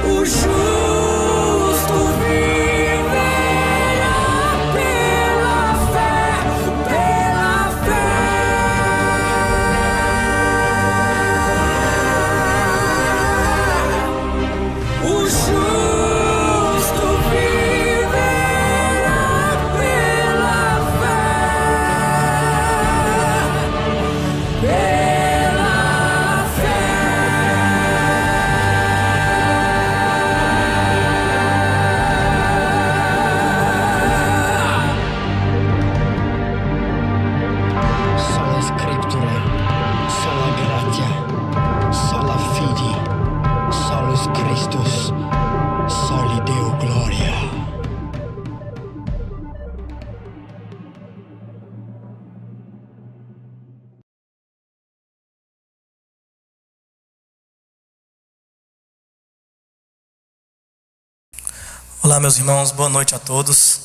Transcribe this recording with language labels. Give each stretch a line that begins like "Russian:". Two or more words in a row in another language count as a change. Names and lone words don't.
Portuguese: O justo viverá pela fé, pela fé. O justo viverá pela fé, pela
Latin: Sola Scriptura, sola gratia, sola fide, solus Christus, soli Deo gloria.
Portuguese: Olá, meus irmãos, boa noite a todos.